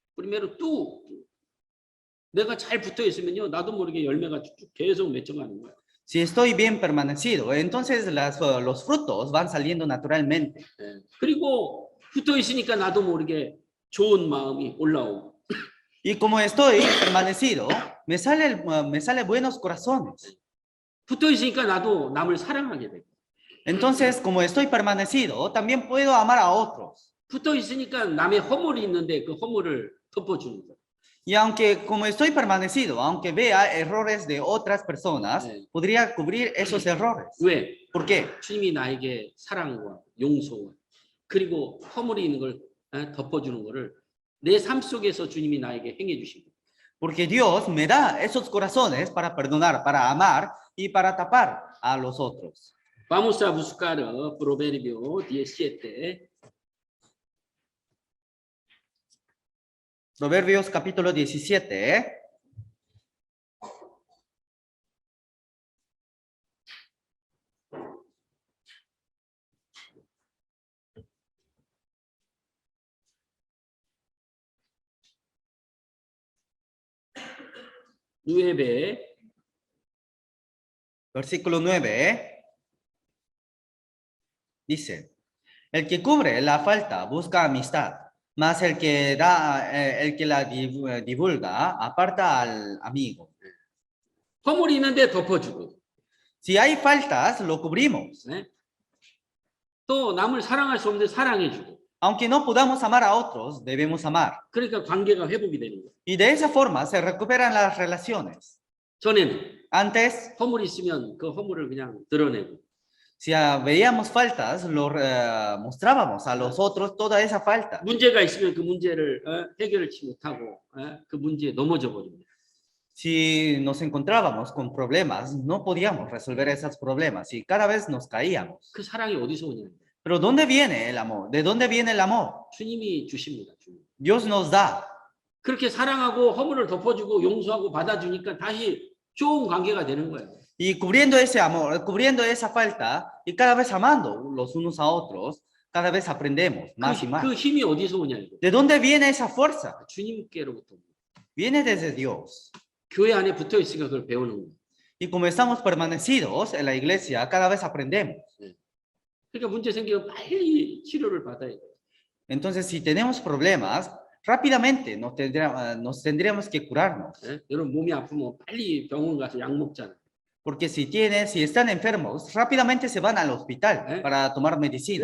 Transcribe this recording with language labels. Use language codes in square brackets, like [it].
[es] primero tú [ko] 내가 잘 붙어 있으면요, 나도 모르게 열매가 쭉쭉 계속 맺혀가는 거야. [es] Si estoy bien permanecido, entonces los frutos van saliendo naturalmente. [ko] 그리고 붙어 있으니까 나도 모르게 좋은 마음이 올라오고. [es] Y como estoy permanecido, me sale buenos corazones. [ko] 붙어 있으니까 나도 남을 사랑하게 되고. [es] Entonces, como estoy permanecido, también puedo amar a otros. [ko] 붙어 있으니까 남의 허물이 있는데 그 허물을 덮어주는 거야. [es] Y aunque como estoy permanecido, aunque vea errores de otras personas, podría cubrir esos errores. [ko] 왜? [es] ¿Por qué? [ko] 주님이 나에게 사랑과 용서와 그리고 허물이 있는 걸 덮어주는 거를 내 삶 속에서 주님이 나에게 행해 주신 거야. [es] Porque Dios me da esos corazones para perdonar, para amar y para tapar a los otros. Vamos a buscar Proverbio 17. Proverbios capítulo 17. Versículo 9. Dice, el que cubre la falta busca amistad, mas el que la divulga aparta al amigo. [ko] 허물이 있는데 덮어주고. [es] Si hay faltas, lo cubrimos. [ko] 또 남을 사랑할 수 없는데 사랑해주고. [es] Aunque no podamos amar a otros, debemos amar. [ko] 그러니까 관계가 회복이 되는 거예요. [es] Y de esa forma se recuperan las relaciones. [ko] 전에는 [es] Antes, [ko] 허물이 있으면 그 허물을 그냥 드러내고. [es] Si veíamos faltas, lo mostrábamos a los otros toda esa falta. [ko] 문제가 있으면 그 문제를 해결치 못하고 그 문제에 넘어져 버립니다. [es] Si nos encontrábamos con problemas, no podíamos resolver esos problemas y cada vez nos caíamos. [ko] 그 사랑이 어디서 오냐? [es] Pero ¿dónde viene el amor? ¿De dónde viene el amor? [ko] 주님이 주십니다. 주님. [es] Dios nos da. [ko] 그렇게 사랑하고 허물을 덮어주고 용서하고 받아주니까 다시 좋은 관계가 되는 거예요. [es] Y cubriendo ese amor, cubriendo esa falta y cada vez amando los unos a otros, cada vez aprendemos más y [ko] 그 [es] más. [ko] 힘이 어디서 오냐 이거. [es] ¿De dónde viene esa fuerza? [ko] 주님께로부터. [es] Viene desde Dios. [ko] 교회 안에 붙어 있으니까 그걸 배우는 거예요. [es] Y como estamos permanecidos en la iglesia, cada vez aprendemos. [ko] 그러니까 문제 생기면 빨리 치료를 받아야 돼요. [es] Entonces, si tenemos problemas, rápidamente nos tendríamos que curarnos. [ko] 여러분 몸이 아프면 빨리 병원 가서 약 먹잖아요. [es] Porque si están enfermos, rápidamente se van al hospital para tomar medicina.